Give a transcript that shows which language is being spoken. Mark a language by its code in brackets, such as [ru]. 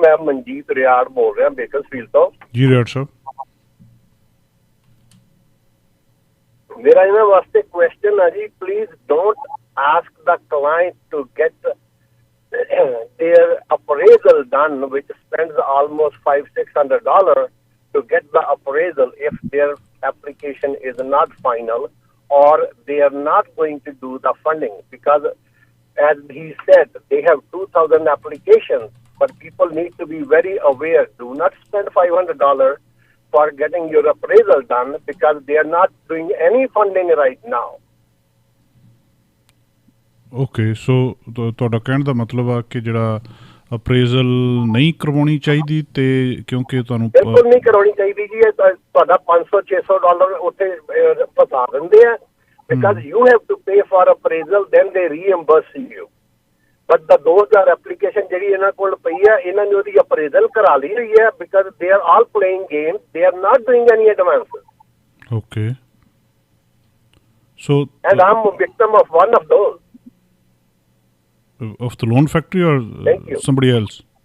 [pa] ਮੈਂ ਮਨਜੀਤ ਰਿਆੜ ਬੋਲ ਰਿਹਾ ਬੇਕਰਸਫੀਲਡ ਤੋਂ। ਜੀ ਰਿਆੜ ਸਾਹਿਬ। ਮੇਰਾ ਇਹਨਾਂ ਵਾਸਤੇ ਕੁਐਸਚਨ ਹੈ ਜੀ, [en] Please don't ask the client to get their appraisal done, which spends almost $500-600 to get the appraisal if their application is not final or they are not going to do the funding, because as he said, they have 2,000 applications, but people need to be very aware. Do not spend $500 for getting your appraisal done, because they are not doing any funding right now. [pa] Okay, ਸੋ ਤੁਹਾਡਾ ਕਹਿਣ ਦਾ ਮਤਲਬ ਆ ਕਿ ਜਿਹੜਾ appraisal ਨਹੀਂ ਕਰਵਾਉਣੀ ਚਾਹੀਦੀ, ਤੇ ਕਿਉਂਕਿ ਤੁਹਾਨੂੰ ਬਿਲਕੁਲ ਨਹੀਂ ਕਰਵਾਉਣੀ ਚਾਹੀਦੀ ਜੀ। ਤੁਹਾਡਾ $500-600 ਉੱਥੇ ਫਸਾ ਦਿੰਦੇ ਆ, [en] because you have to pay for appraisal, then they reimburse you. But the 2000 application [pa] ਜਿਹੜੀ ਇਹਨਾਂ ਕੋਲ ਪਈ ਆ, ਇਹਨਾਂ ਨੇ ਉਹਦੀ appraisal ਕਰਾ ਲਈ ਹੋਈ ਹੈ, [en] because they are all playing games. They are not doing any advances. Okay. So and I'm a victim of one of those. Of the loan factory or somebody else?